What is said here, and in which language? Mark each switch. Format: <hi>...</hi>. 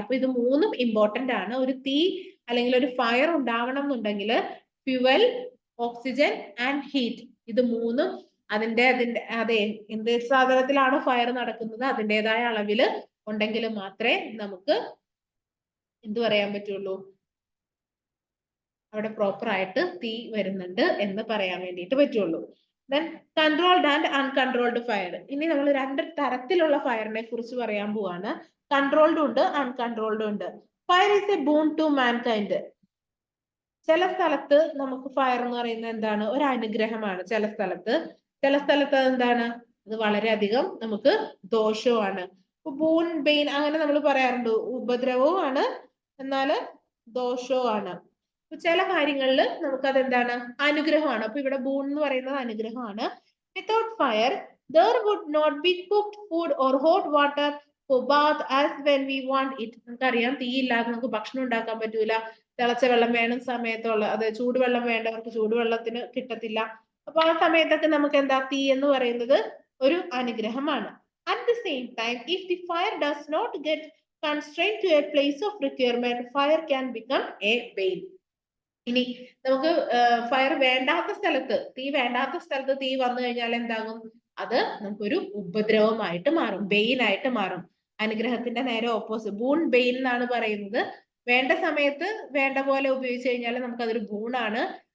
<ml>അപ്പൊ ഇത് മൂന്നും ഇമ്പോർട്ടന്റ് ആണ്. ഒരു തീ അല്ലെങ്കിൽ ഒരു ഫയർ ഉണ്ടാവണം എന്നുണ്ടെങ്കിൽ ഫ്യുവൽ, ഓക്സിജൻ ആൻഡ് ഹീറ്റ്, ഇത് മൂന്നും അതെ എന്ത് സാധനത്തിലാണ് ഫയർ നടക്കുന്നത് അതിൻ്റെതായ അളവില് ഉണ്ടെങ്കിൽ മാത്രമേ നമുക്ക് എന്ത് പറയാൻ പറ്റുള്ളൂ? അവിടെ പ്രോപ്പർ ആയിട്ട് തീ വരുന്നുണ്ട് എന്ന് പറയാൻ വേണ്ടിയിട്ട് പറ്റുള്ളൂ.</ml> <en>Then controlled and uncontrolled fire.</en> <ml>ഇനി നമ്മൾ രണ്ട് തരത്തിലുള്ള ഫയറിനെ കുറിച്ച് പറയാൻ പോവാണ്. കൺട്രോൾഡ് ഉണ്ട്, അൺകൺട്രോൾഡ് ഉണ്ട്.</ml> <en>Fire is a boon to mankind.</en> <ml>ചില സ്ഥലത്ത് നമുക്ക് ഫയർ എന്ന് പറയുന്നത് എന്താണ്? ഒരു അനുഗ്രഹമാണ്. ചില സ്ഥലത്ത് എന്താണ്? അത് വളരെയധികം നമുക്ക് ദോഷവുമാണ്. ബൂൺ, ബെയിൻ അങ്ങനെ നമ്മൾ പറയാറുണ്ട്. ഉപദ്രവവും ആണ്, എന്നാല് ദോഷവും ആണ്. ചില കാര്യങ്ങളിൽ നമുക്ക് അതെന്താണ്? അനുഗ്രഹമാണ്. അപ്പൊ ഇവിടെ ബൂൺ എന്ന് പറയുന്നത് അനുഗ്രഹമാണ്.</ml> <en>Without fire there would not be cooked food or hot water for bath as when we want it.</en> <ml>നമുക്കറിയാം, തീ ഇല്ലാതെ നമുക്ക് ഭക്ഷണം ഉണ്ടാക്കാൻ പറ്റൂല. തിളച്ച വെള്ളം വേണം സമയത്തുള്ള, അത് ചൂടുവെള്ളം വേണ്ടവർക്ക് ചൂടുവെള്ളത്തിന് കിട്ടത്തില്ല. അപ്പൊ ആ സമയത്തൊക്കെ നമുക്ക് എന്താ? തീ എന്ന് പറയുന്നത് ഒരു അനുഗ്രഹമാണ്.</ml> <en>At the same time, if the fire does not get constrained to a place of requirement, fire can become a bane.</en> <ml>ഇനി നമുക്ക് ഫയർ വേണ്ടാത്ത സ്ഥലത്ത്, തീ വേണ്ടാത്ത സ്ഥലത്ത് തീ വന്നു കഴിഞ്ഞാൽ എന്താകും? അത് നമുക്കൊരു ഉപദ്രവമായിട്ട് മാറും, ബെയിൻ ആയിട്ട് മാറും. അനുഗ്രഹത്തിന്റെ നേരെ ഓപ്പോസിറ്റ്. ബൂൺ, ബെയിൻ എന്നാണ് പറയുന്നത്. വേണ്ട സമയത്ത് വേണ്ട പോലെ ഉപയോഗിച്ച് കഴിഞ്ഞാൽ നമുക്ക് അതൊരു ബൂണാണ്.</ml>